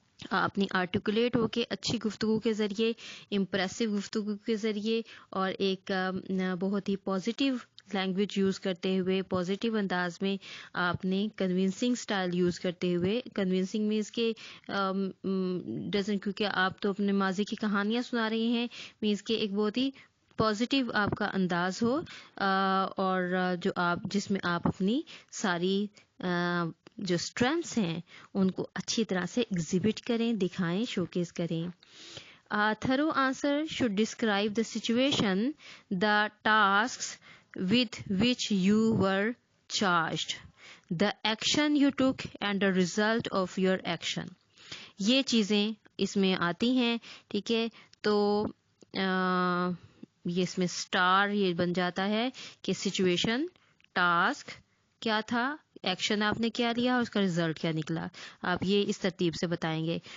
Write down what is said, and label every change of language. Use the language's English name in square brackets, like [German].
[Urdu] اپنی آرٹیکولیٹ ہو کے اچھی گفتگو کے ذریعے, امپریسو گفتگو کے ذریعے, اور ایک بہت ہی پازیٹیو لینگویج یوز کرتے ہوئے, پازیٹیو انداز میں آپ نے کنونسنگ اسٹائل یوز کرتے ہوئے, کنونسنگ مینس کہ کیونکہ آپ تو اپنے ماضی کی کہانیاں سنا رہے ہیں, مینس کہ ایک بہت ہی پازیٹیو آپ کا انداز ہو, اور جو آپ جس میں آپ اپنی ساری جو اسٹرینگس ہیں ان کو اچھی طرح سے ایگزیبٹ کریں, دکھائیں, شوکیس کریں. [English] Thorough answer should describe the situation, the tasks with which you were charged, the action you took and the result of your action. [Urdu] یہ چیزیں اس میں آتی ہیں, ٹھیک ہے. تو یہ اس میں اسٹار یہ بن جاتا ہے کہ سچویشن, ٹاسک کیا تھا, ایکشن آپ نے کیا لیا, اور اس کا ریزلٹ کیا نکلا. آپ یہ اس ترتیب سے بتائیں گے.